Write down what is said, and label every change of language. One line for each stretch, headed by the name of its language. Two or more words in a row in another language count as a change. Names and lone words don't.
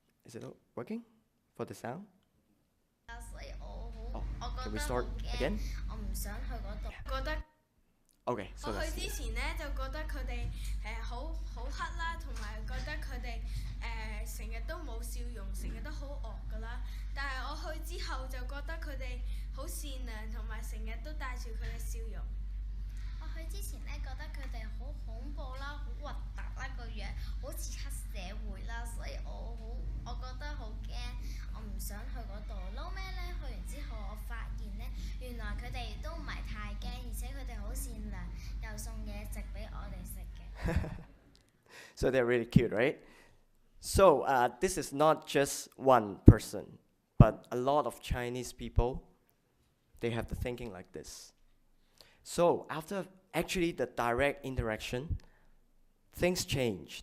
English: Is it working for the sound?
Cantonese: 所以我
English: Can
Cantonese: 覺
English: we
Cantonese: 得
English: start
Cantonese: 好
English: again?
Cantonese: 驚，我唔想去嗰度。覺得
English: Okay, so
Cantonese: 我
English: let's
Cantonese: 去
English: see.
Cantonese: 之前咧就覺得佢哋好黑啦，同埋覺得佢哋成日都冇笑容，成日都好惡噶啦。但係我去之後就覺得佢哋好善良，同埋成日都帶住佢嘅笑容。我去之前咧覺得佢哋好恐怖啦，好核突啦個樣，好似黑社會啦，所以我覺得好驚，我唔想去嗰度。撈尾咧去完之後，我發現咧原來佢哋都唔係太驚，而且佢哋好善良，又送嘢食俾我哋食嘅。
English: So they're really cute, right? So this is not just one person, but a lot of Chinese people, they have the thinking like this. So after actually the direct interaction, things changed.